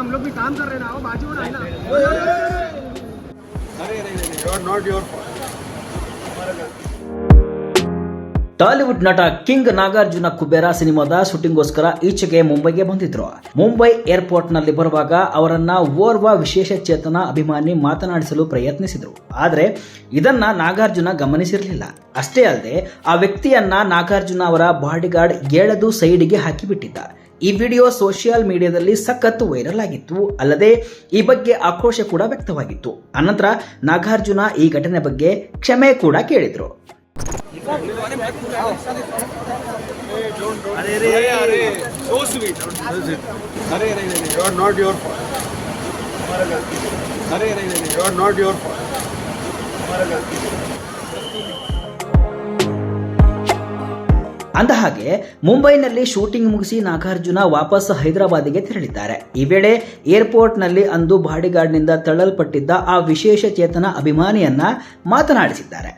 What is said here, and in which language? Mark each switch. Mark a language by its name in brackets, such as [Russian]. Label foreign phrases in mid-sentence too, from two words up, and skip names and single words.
[Hindi] हम लोग भी काम कर रहे हैं ना, बाजू में ना। [English] अरे not your [Kannada] ಟಾಲಿವುಡ್ ನಟ ಕಿಂಗ್ ನಾಗಾರ್ಜುನ ಕುಬೇರ ಸಿನಿಮಾದ ಶೂಟಿಂಗ್ಗೋಸ್ಕರ ಈಚೆಗೆ ಮುಂಬೈಗೆ ಬಂದಿದ್ರು. ಮುಂಬೈ ಏರ್ಪೋರ್ಟ್ ನಲ್ಲಿ ಬರುವಾಗ ಅವರನ್ನ ಓರ್ವ ವಿಶೇಷ ಚೇತನ ಅಭಿಮಾನಿ ಮಾತನಾಡಿಸಲು ಪ್ರಯತ್ನಿಸಿದ್ರು. ಆದರೆ ಇದನ್ನ ನಾಗಾರ್ಜುನ ಗಮನಿಸಿರಲಿಲ್ಲ. ಅಷ್ಟೇ ಅಲ್ಲದೆ ಆ ವ್ಯಕ್ತಿಯನ್ನ ನಾಗಾರ್ಜುನ ಅವರ ಬಾಡಿಗಾರ್ಡ್ ಎಳೆದು ಸೈಡಿಗೆ ಹಾಕಿಬಿಟ್ಟಿದ್ದ. ಈ ವಿಡಿಯೋ ಸೋಷಿಯಲ್ ಮೀಡಿಯಾದಲ್ಲಿ ಸಖತ್ ವೈರಲ್ ಆಗಿತ್ತು. ಅಲ್ಲದೆ ಈ ಬಗ್ಗೆ ಆಕ್ರೋಶ ಕೂಡ ವ್ಯಕ್ತವಾಗಿತ್ತು. ಅನಂತರ ನಾಗಾರ್ಜುನ ಈ ಘಟನೆ ಬಗ್ಗೆ ಕ್ಷಮೆ ಕೂಡ ಕೇಳಿದ್ರು. [English] so sweet. अरे you are not your fault. अरे you are not your fault. [Kannada] ಅಂದಹಾಗೆ ಮುಂಬೈನಲ್ಲಿ ಶೂಟಿಂಗ್ ಮುಗಿಸಿ ನಾಗಾರ್ಜುನ ವಾಪಸ್ ಹೈದರಾಬಾದಿಗೆ ತೆರಳಿದ್ದಾರೆ. ಈ ವೇಳೆ ಏರ್ಪೋರ್ಟ್ನಲ್ಲಿ ಅಂದು ಬಾಡಿಗಾರ್ಡ್ನಿಂದ ತಳ್ಳಲ್ಪಟ್ಟಿದ್ದ ಆ ವಿಶೇಷ ಚೇತನ ಅಭಿಮಾನಿಯನ್ನ ಮಾತನಾಡಿಸಿದ್ದಾರೆ.